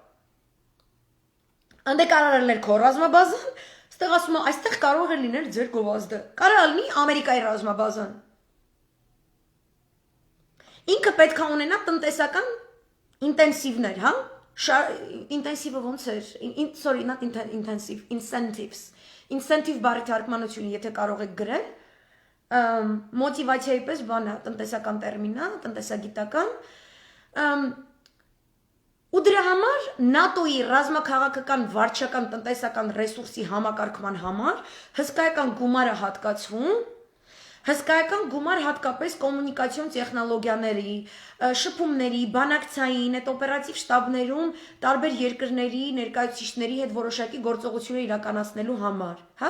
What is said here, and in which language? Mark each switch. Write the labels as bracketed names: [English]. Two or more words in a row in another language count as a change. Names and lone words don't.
[Armenian] Անդե կարող էր քո ռազմաբազան, այստեղ ասում է, այստեղ կարող է լինել ձեր գովազդը։ Կարող է լինի Ամերիկայի ռազմաբազան։ Ինքը պետք է ունենա տնտեսական ինտենսիվներ, հա? Ինտենսիվը ոնց էր, [English] sorry, not intensive, incentives, incentive [Armenian] բարի թարգմանությունը, եթե կարող եք գրել, մոտիվացիայի պես բան է, տնտեսական տերմին է, տնտեսագիտական, ու դրա համար ՆԱՏՕ-ի ռազմաքաղաքական, վարչական, տնտեսական ռեսուրսի համակարգման համար հսկայական գումար է հատկացվում, Հսկայական գումար հատկապես կոմունիկացիոն տեխնոլոգիաների, շփումների, բանակցային, այդ օպերատիվ շտաբներում տարբեր երկրների ներկայացուցիչների հետ որոշակի գործողություններ իրականացնելու համար, հա?